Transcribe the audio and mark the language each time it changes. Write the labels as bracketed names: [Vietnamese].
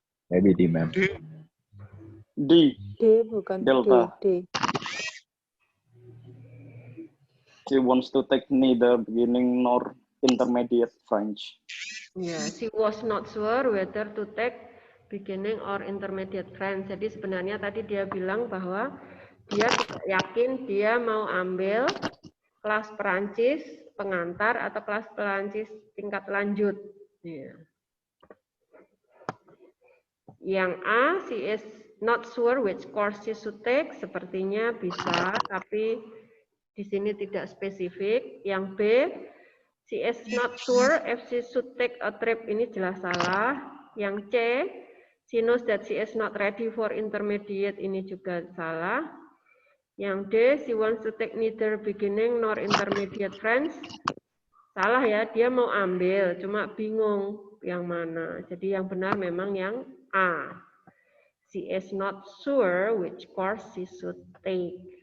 [English] Maybe D, ma'am. D. [Indonesian] D bukan [English] Delta. D. She wants to take neither beginning nor intermediate French. Ya, she was not sure whether to take beginning or intermediate French. [Indonesian] Jadi sebenarnya tadi dia bilang bahwa dia tidak yakin dia mau ambil kelas Perancis pengantar atau kelas Perancis tingkat lanjut. Ya. Yang A, [English] she is not sure which course she should take. [Indonesian] Sepertinya bisa, tapi di sini tidak spesifik. Yang B, [English] she is not sure if she should take a trip. [Indonesian] Ini jelas salah. Yang C, [English] she knows that she is not ready for intermediate. [Indonesian] Ini juga salah. Yang D, [English] she wants to take neither beginning nor intermediate French. [Indonesian] Salah ya, dia mau ambil, cuma bingung yang mana. Jadi yang benar memang yang A. [English] She is not sure which course she should take.